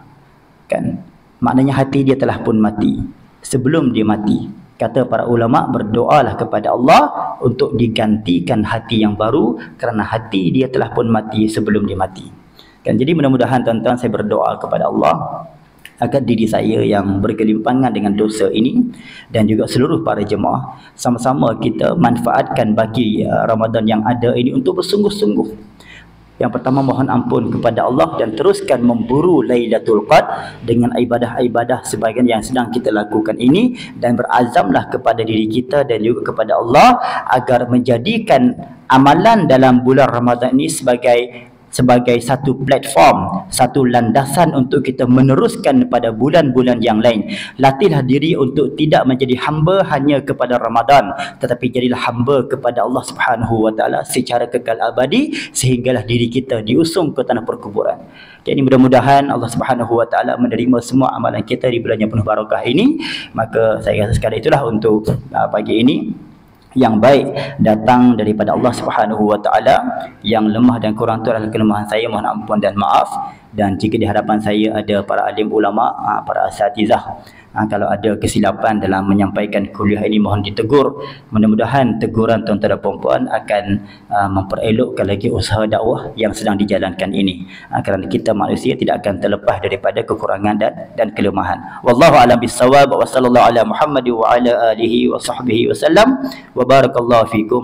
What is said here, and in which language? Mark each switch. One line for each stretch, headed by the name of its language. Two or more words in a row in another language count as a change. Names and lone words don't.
Malay: Kan, maknanya hati dia telah pun mati. Sebelum dia mati, kata para ulama, berdoalah kepada Allah untuk digantikan hati yang baru kerana hati dia telah pun mati sebelum dia mati. Kan, jadi mudah-mudahan tuan-tuan saya berdoa kepada Allah agar diri saya yang bergelimpangan dengan dosa ini dan juga seluruh para jemaah sama-sama kita manfaatkan bagi Ramadan yang ada ini untuk bersungguh-sungguh. Yang pertama, mohon ampun kepada Allah dan teruskan memburu Lailatul Qadar dengan ibadah-ibadah sebagian yang sedang kita lakukan ini, dan berazamlah kepada diri kita dan juga kepada Allah agar menjadikan amalan dalam bulan Ramadan ini sebagai satu platform, satu landasan untuk kita meneruskan pada bulan-bulan yang lain. Latihlah diri untuk tidak menjadi hamba hanya kepada Ramadan, tetapi jadilah hamba kepada Allah
Arabic: سبحانه وتعالى
Malay: secara kekal abadi sehinggalah diri kita diusung ke tanah perkuburan. Jadi mudah-mudahan Allah
Arabic: سبحانه وتعالى
Malay: menerima semua amalan kita di bulan yang penuh barakah ini. Maka saya rasa sekadar itulah untuk pagi ini. Yang baik datang daripada Allah
Arabic: سبحانه وتعالى,
Malay: yang lemah dan kurang itu adalah kelemahan saya, mohon ampun dan maaf. Dan jika di hadapan saya ada para alim ulama, para asatizah, kalau ada kesilapan dalam menyampaikan kuliah ini mohon ditegur. Mudah-mudahan teguran tuan-tuan dan puan-puan akan memperelokkan lagi usaha dakwah yang sedang dijalankan ini, kerana kita manusia tidak akan terlepas daripada kekurangan dan kelemahan.
Arabic: والله أعلم بالصواب وصلى الله على محمد وعلى آله وصحبه وسلم وبارك الله فيكم.